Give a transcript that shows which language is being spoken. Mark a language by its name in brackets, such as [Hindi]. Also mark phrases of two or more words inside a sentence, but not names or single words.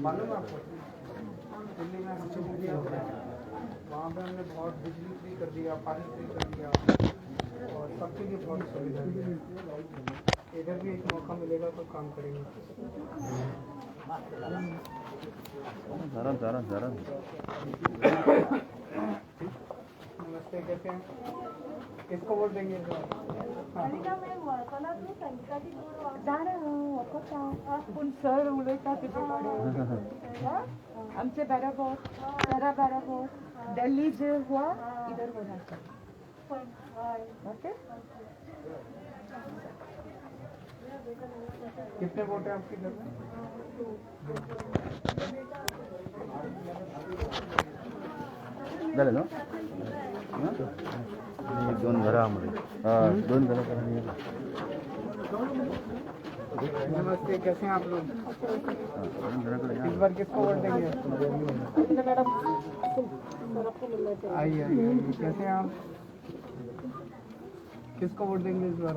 [Hindi] मालूम है आपको दिल्ली में हमसे दिल्ली वहाँ पे हमने बहुत बिजली फ्री कर दिया, पानी फ्री कर दिया और सबके लिए बहुत सुविधा दी। इधर भी एक मौका मिलेगा तो काम करेंगे। जरा नमस्ते कैसे हैं? किसको वोट देंगे इस बार? [Konkani] पण सर उलयता आमचे बराबर जरा बराबर [Hindi] दिल्ली जे हुआ इधर होना चाहिए ओके। कितने वोट है आपके घर में? [Konkani] झालं ना दोन घरा हाँ दोन घरा [Hindi] नमस्ते कैसे हैं आप लोग? इस बार किसको वोट देंगे? आइए कैसे हैं आप? किसको वोट देंगे इस बार?